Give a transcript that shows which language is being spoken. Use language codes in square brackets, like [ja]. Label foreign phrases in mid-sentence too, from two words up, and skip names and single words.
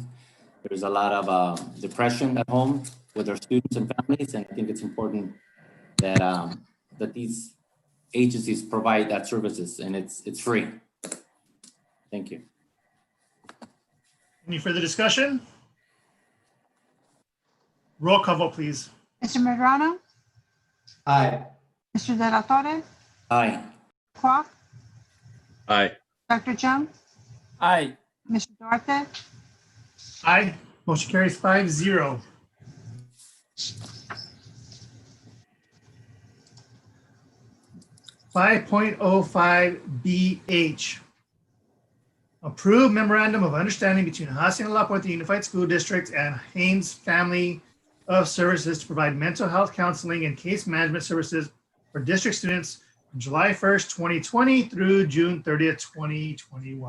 [en] There's a lot of depression at home with our students and families, and I think it's important that that these agencies provide that services, and it's free. Thank you. Any further discussion? Roll call vote, please. Mr. Medrano, Aye. Mr. De La Torre, Aye. Kwok, Aye. Dr. Chung, Aye. Mr. Duarte, Aye. Motion carries 5-0. (5.05BH). Approve memorandum of understanding between Hacienda La Puente Unified School District and Haynes Family of Services to provide mental health counseling and case management services for district students from July 1st, 2020 through June 30th, 2021.